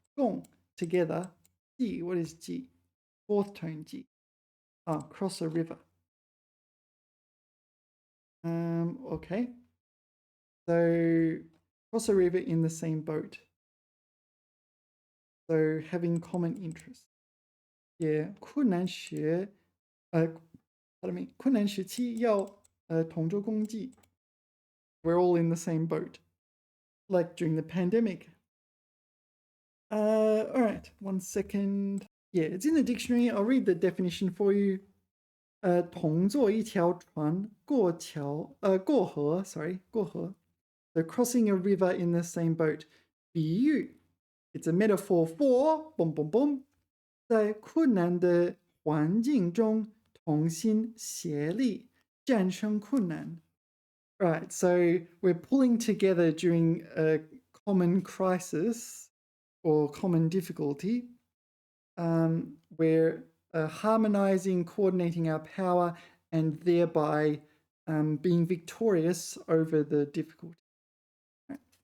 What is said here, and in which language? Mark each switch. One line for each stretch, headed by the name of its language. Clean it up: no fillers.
English: 共, together. 济, what is 济?Fourth tone 济.Cross a river. Okay. So cross a river in the same boat. So having common interests.
Chinese: Yeah, 困难学,
English: pardon me,
Chinese: 困难时期要同舟共济.
English: We're all in the same boat. Like during the pandemic. All right, 1 second. Yeah, it's in the dictionary. I'll read the definition for you.
Chinese: 同坐一条船过河
English: So crossing a river in the same boat. 比喻 It's a metaphor for boom boom boom.
Chinese: 在困难的环境中同心协力战胜困难.
English: Right, so we're pulling together during a common crisis or common difficulty. We're harmonizing, coordinating our power, and thereby being victorious over the difficulty. Right.